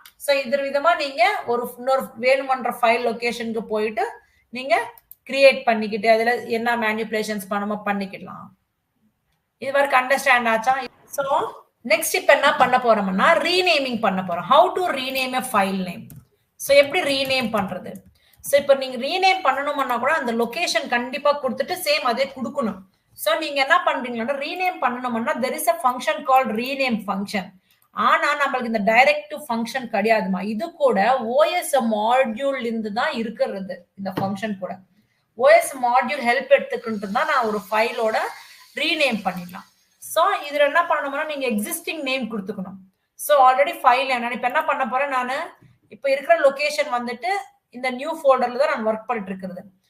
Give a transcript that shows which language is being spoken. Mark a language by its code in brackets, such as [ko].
[ta] So இது விதமா நீங்க இன்னொரு வேணுமன்ற ஃபைல் லொகேஷனுக்கு போயிட்டு நீங்க கிரியேட் பண்ணிக்கிட்டு அதுல என்ன மேனிபுலேஷன்ஸ் பண்ணணுமோ பண்ணிக்கலாம். இது வரைக்கும் அண்டர்ஸ்டாண்ட் ஆச்சா? சோ நெக்ஸ்ட் இப்ப என்ன பண்ண போறோம்னா ரீநேமிங் பண்ண போறோம். [en] How to rename a file name. [ta] So எப்படி ரீநேம் பண்றது? சோ இப்ப நீங்க ரீநேம் பண்ணணும்னா கூட அந்த லொகேஷன் கண்டிப்பா கொடுத்துட்டு சேம் அதே கொடுக்கணும். சோ நீங்க என்ன பண்றீங்கன்னா ரீநேம் பண்ணணும்னா [en] there is a function called rename function. [ta] ஆனா நம்மளுக்கு இந்த டைரக்டிவ் ஃபங்க்ஷன் கிடையாதுமா. இது கூட OS மாடியூல் இருந்து தான் இருக்கிறது இந்த ஃபங்க்ஷன் கூட. OS மாடியூல் ஹெல்ப் எடுத்துக்கிட்டு தான் நான் ஒரு ஃபைலோட ரீநேம் பண்ணிடலாம். சோ இதுல என்ன பண்ணணும்னா நீங்க existing name கொடுத்துக்கணும். So already file நான் இப்ப என்ன பண்ண போறேன் நானு இப்ப இருக்கிற லொகேஷன் வந்துட்டு இந்த நியூ ஃபோல்டர்ல தான் நான் ஒர்க் பண்ணிட்டு இருக்கிறது.